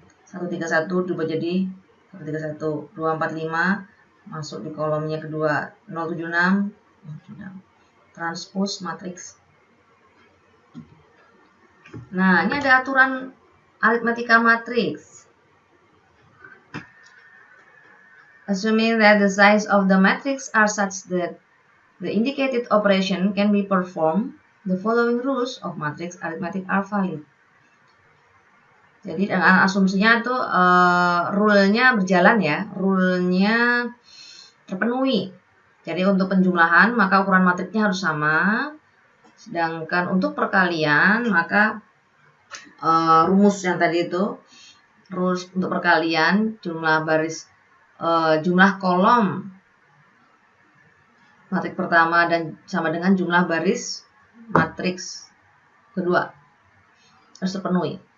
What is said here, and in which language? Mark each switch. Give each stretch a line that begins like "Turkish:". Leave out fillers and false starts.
Indonesian: 131 diubah jadi 131, 245 masuk di kolomnya kedua, 076 transpose matriks. Nah, ini ada aturan aritmatika matriks.
English: Assuming that the size of the matrix are such that the indicated operation can be performed, the following rules of matrix arithmetic are valid.
Indonesian: Jadi dengan asumsinya itu rule-nya berjalan ya, rule-nya terpenuhi. Jadi untuk penjumlahan maka ukuran matriksnya harus sama, sedangkan untuk perkalian maka rumus yang tadi itu, rumus untuk perkalian jumlah baris, jumlah kolom matriks pertama dan sama dengan jumlah baris matriks kedua harus terpenuhi.